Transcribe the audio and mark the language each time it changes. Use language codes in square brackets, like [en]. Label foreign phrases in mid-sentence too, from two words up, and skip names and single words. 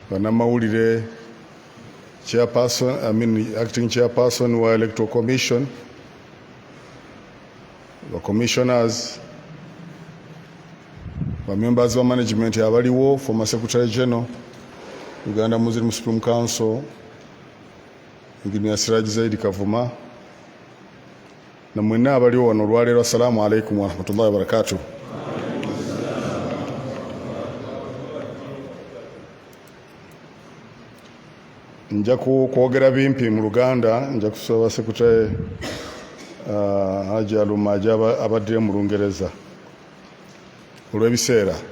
[en] bannamawulire, acting chairperson wa electoral commission, the commissioners, the members of management abaliwo, former secretary general Uganda Muslim Supreme Council Engineer Siraj Zaidi Kavuma [lg] na mwenna abaliwo wano olwaleero. [ar] السلام عليكم ورحمة الله وبركاته. [lg] Nja kwogera bimpi mu Luganda, nja kusaba secretary Haji Alumaji abaddire mu Lungereza olw'ebiseera.